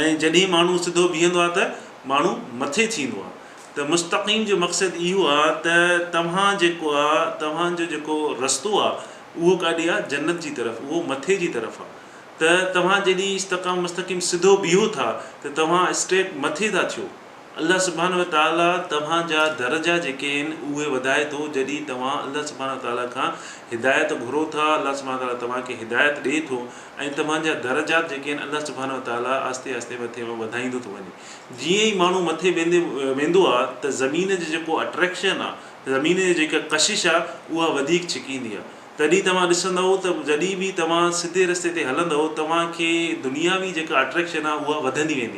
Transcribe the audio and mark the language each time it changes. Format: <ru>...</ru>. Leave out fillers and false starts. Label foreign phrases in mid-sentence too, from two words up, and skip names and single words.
<sd>ऐं जॾहिं माण्हू सिधो बीहंदो आहे त माण्हू मथे थींदो आहे। त मुस्तक़ीम जो मक़सदु इहो आहे त तव्हां जेको आहे, तव्हांजो जेको रस्तो आहे उहो काॾे आहे, जन्नत जी तरफ़, उहो मथे जी तरफ़ आहे। त तव्हां जॾहिं इस्तक़ाम मुस्तक़ीम सिधो बीहो था त तव्हां स्ट्रेट मथे था थियो। अलाह</sd> <ar>سبحانه وتعالى</ar> <sd>तव्हांजा दर्जा जेके आहिनि उहे वधाए थो जॾहिं तव्हां अलाह</sd> <ar>سبحانه وتعالى</ar> <sd>खां हिदायत घुरो था। अलाह</sd> <ar>سبحانه تعالى</ar> <sd>तव्हांखे हिदायत ॾिए थो ऐं तव्हांजा दर्जात जेके आहिनि अलाह</sd> <ar>سبحانه وتعالى</ar> <sd>आस्ते आस्ते मथे वधाईंदो थो वञे। जीअं ई माण्हू मथे वेंदो आहे त ज़मीन जो जेको अट्रैक्शन आहे, ज़मीन जी जेका कशिश आहे उहा वधीक छिकींदी आहे। तॾहिं तव्हां ॾिसंदव त जॾहिं बि तव्हां सिधे रस्ते ते हलंदव तव्हांखे दुनियावी जेका अट्रैक्शन आहे उहा वधंदी वेंदी।</sd>